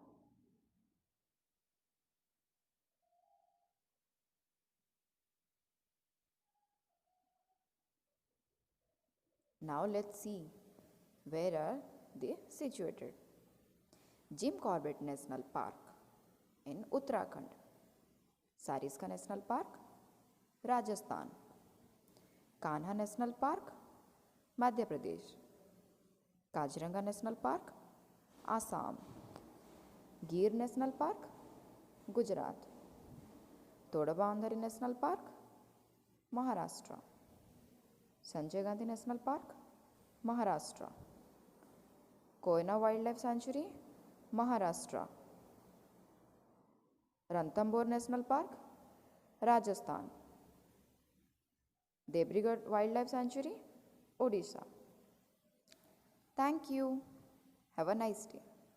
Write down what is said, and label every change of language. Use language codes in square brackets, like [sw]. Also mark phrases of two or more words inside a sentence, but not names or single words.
[en] Now let's see where are they situated. Jim Corbett National Park in Uttarakhand. Sariska National Park, Rajasthan. Kanha National Park, Madhya Pradesh. Kaziranga National Park, Assam. Gir National Park, Gujarat. Todabandhari National Park, Maharashtra. Sanjay Gandhi National Park, Maharashtra. Koyna Wildlife Sanctuary, Maharashtra. Ranthambore National Park, Rajasthan. Debrigad Wildlife Sanctuary, Odisha. Thank you. Have a nice day.